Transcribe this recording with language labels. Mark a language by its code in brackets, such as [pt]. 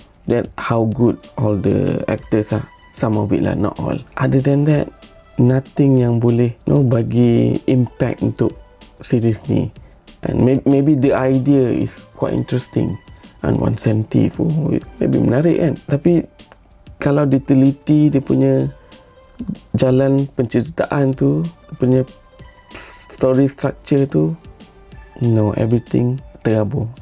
[en] That how good all the actors are. Some of it lah, not all. Other than that, nothing [ms] yang boleh bagi impact untuk series ni. [en] And maybe the idea is quite interesting, and 170 maybe [ms] menarik kan. Tapi kalau diteliti dia punya jalan penceritaan tu, dia punya [en] story structure [ms] tu, everything terabur.